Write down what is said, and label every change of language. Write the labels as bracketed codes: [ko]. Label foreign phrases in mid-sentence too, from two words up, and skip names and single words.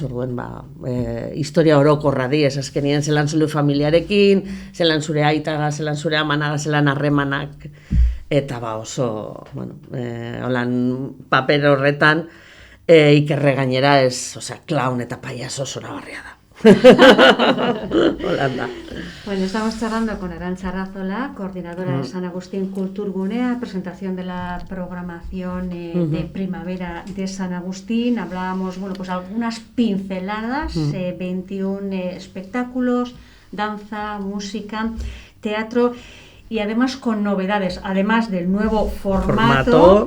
[eu] Orduen, historia orokorra di, ez azkenien zelan zure familiarekin, zelan zure aitaga, zelan zure amanaga, zelan harremanak eta oso, bueno, holan paper horretan, Ikerre gainera clown eta payaso zoragarria da. Holanda. [es] Bueno, estamos charlando con Arantxa Arrazola, coordinadora de San Agustín Kulturgunea, presentación de la programación de primavera de San Agustín. Hablábamos, bueno, pues algunas pinceladas, 21 espectáculos, danza, música, teatro y además con novedades, además del nuevo formato.